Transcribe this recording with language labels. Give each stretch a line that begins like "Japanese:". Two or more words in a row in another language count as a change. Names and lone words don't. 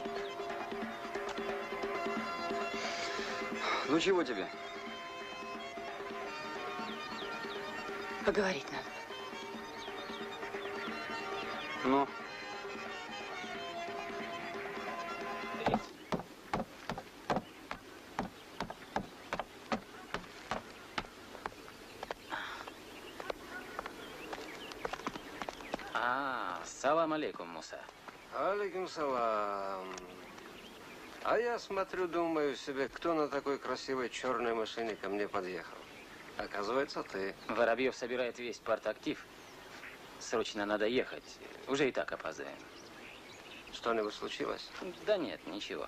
Russian: Ну чего тебе? Поговорить надо. Ну?
Arabic: السلام عليكم, Муса. عليكم السلام.
Russian: А я смотрю, думаю себе, кто на такой красивой черной машине ко мне подъехал. Оказывается, ты. Воробьев собирает весь партактив. Срочно надо ехать. Уже и так опаздываем. Что-нибудь случилось? Да нет, ничего.